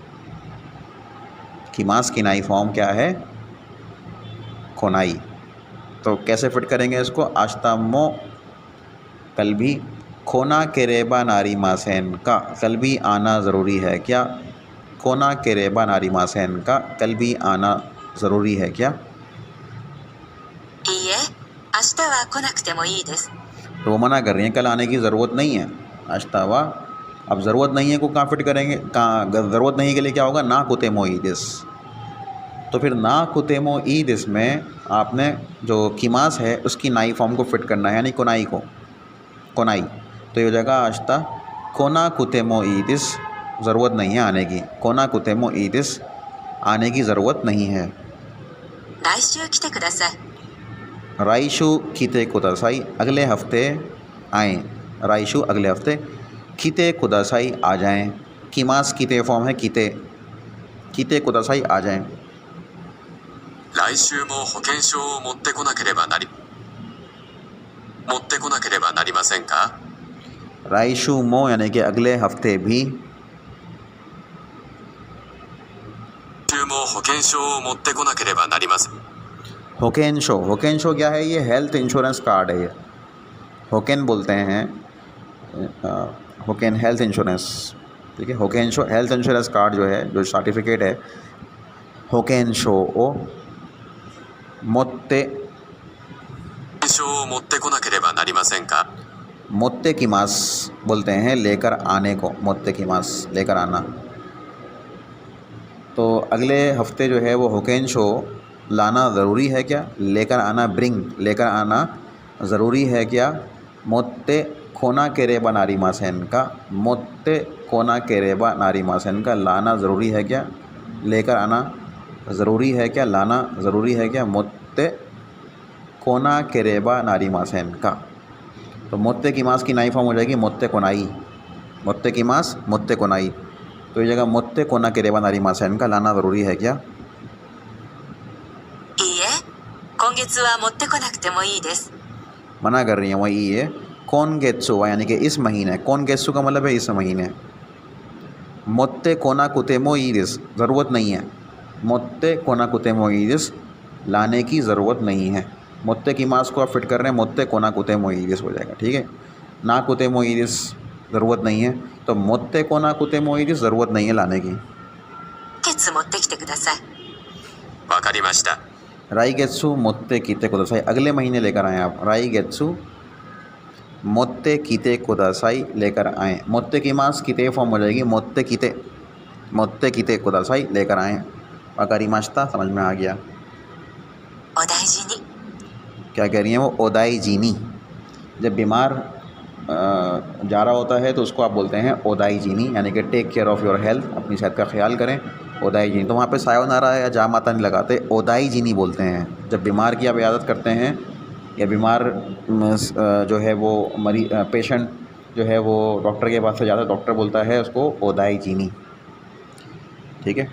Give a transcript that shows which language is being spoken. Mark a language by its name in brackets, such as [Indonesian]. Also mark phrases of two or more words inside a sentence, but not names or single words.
[Hindi] किमास की नाई फॉर्म क्या है, कोनाई। तो कैसे फिट करेंगे इसको, आश्तामो कल भी, [Japanese] 来なければなりませんか, [Hindi] कल भी आना ज़रूरी है क्या। [Japanese] 来なければなりませんか, [Hindi] कल भी आना ज़रूरी है क्या। [Japanese] いいえ、明日は来なくてもいいです。 [Hindi] तो वो मना कर रही हैं, कल आने की ज़रूरत नहीं है। आश्तावा, अब ज़रूरत नहीं है को कहाँ फिट करेंगे, कहाँ ज़रूरत नहीं के लिए क्या होगा, [Japanese] なくてもいいです. [Hindi] तो फिर [Japanese] なくてもいいです [Hindi] में आपने जो किमास है उसकी नाई फॉर्म को फिट करना है, यानी कोनाई को, कोनाई। तो ये हो जाएगा [Japanese] 明日来なくてもいいです, [Hindi] ज़रूरत नहीं है आने की। [Japanese] 来なくてもいいです, [Hindi] आने की ज़रूरत नहीं है। [Japanese] 来週来てください。来週来てください, [Hindi] अगले हफ्ते आएँ। राइशु अगले हफ्ते, [Japanese] 来てください [Hindi] आ जाएँ। किमास कीते फॉर्म है कीते, [Japanese] 来てください [Hindi] आ जाएँ। [Japanese] 来週も保険証を持ってこなければなりませんか来週も [Hindi] यानी कि अगले हफ्ते भी। [Japanese] 来週も保険証を持ってこなければなりません保険証 [Hindi] क्या है, ये [English] health insurance card [Hindi] है। ये होकेन बोलते हैं, होकेन [English] health insurance, [Hindi] ठीक है। [Japanese] 保険証 [English] health insurance card [Hindi] जो है, जो सर्टिफिकेट है, [Japanese] 保険証を持って保険証を持ってこなければなりませんか持ってきます [Hindi] बोलते हैं लेकर आने को, [Japanese] 持ってきます [Hindi] लेकर आना। तो अगले हफ्ते जो है वो [Japanese] 保険証 [Hindi] लाना ज़रूरी है क्या, लेकर आना, ब्रिंग, लेकर आना ज़रूरी है क्या। [Japanese] 持ってこなければなりませんか, 持ってこなければなりませんか, [Hindi] लाना ज़रूरी है क्या, लेकर आना ज़रूरी है क्या, लाना ज़रूरी है क्या। [Japanese] 持ってこなければなりませんか, [Hindi] तो [Japanese] 持ってきます [Hindi] की नाई फॉर्म हो जाएगी [Japanese] 持ってこない. 持ってきます持ってこない, [Hindi] तो ये जगह [Japanese] 持ってこなければなりませんか, [Hindi] लाना ज़रूरी है क्या। [Japanese] いいえ、今月は持ってこなくてもいいです。 [Hindi] मना कर रही है वही ये [Japanese] 今月, [Hindi] यानी कि इस महीने। [Japanese] 今月 [Hindi] का मतलब है इस महीने। [Japanese] 持ってこなくてもいいです, [Hindi] ज़रूरत नहीं है। [Japanese] 持ってこなくてもいいです, [Hindi] लाने की ज़रूरत नहीं है। [Japanese] 持ってきます [Hindi] को आप फिट कर रहे हैं, [Japanese] 持ってこなくてもいいです [Hindi] हो जाएगा, ठीक है। [Japanese] なくてもいいです [Hindi] ज़रूरत नहीं है, तो [Japanese] 持ってこなくてもいいです [Hindi] ज़रूरत नहीं है लाने की। [Japanese] ケツ持ってきてください。わかりました。来月持ってきてください [Hindi] अगले महीने लेकर आएँ आप। [Japanese] 来月持ってきてください [Hindi] लेकर आएँ। [Japanese] 持ってきます [Hindi] कीते फॉर्म हो जाएगी, [Japanese] 持ってきてください [Hindi] लेकर आएँ। वकारिमाशिता समझ में आ गया। [Japanese] お大事に。 [Hindi] क्या कह रही हैं वो? [Japanese] お大事に. [Hindi] जब बीमार जा रहा होता है तो उसको आप बोलते हैं [Japanese] お大事に, [Hindi] यानी कि [English] take care of your health, [Hindi] अपनी सेहत का ख्याल करें। [Japanese] お大事に, [Hindi] तो वहाँ पे सायोनारा या [Japanese] じゃまた [Hindi] नहीं लगाते, [Japanese] お大事に [Hindi] बोलते हैं। जब बीमार की आप इयादत करते हैं या बीमार जो है वो पेशेंट जो है वो डॉक्टर के पास से जाता है, डॉक्टर बोलता है उसको [Japanese] お大事に, [Hindi] ठीक है।